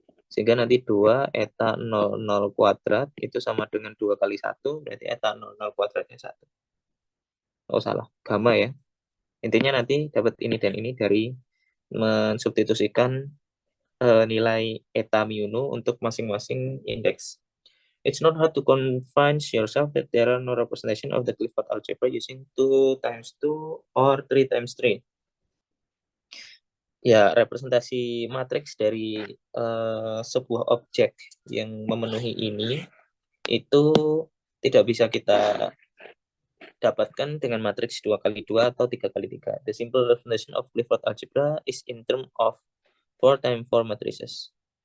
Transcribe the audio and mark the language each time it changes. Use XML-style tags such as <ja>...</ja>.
<id>Sehingga nanti 2 eta 00 kuadrat itu sama dengan 2 kali 1, berarti eta 00 kuadratnya 1. Oh, salah, gamma ya. Intinya nanti dapat ini dan ini dari mensubstitusikan nilai eta mu nu untuk masing-masing indeks.</id> <en>It's not hard to convince yourself that there are no representation of the Clifford algebra using 2 times 2 or 3 times 3.</en> <id>Ya, representasi matriks dari sebuah objek yang memenuhi ini itu tidak bisa kita dapatkan dengan matriks 2 kali 2 atau 3 kali 3.</id> <en>The simple representation of Clifford algebra is in terms of 4 times 4 matrices.</en>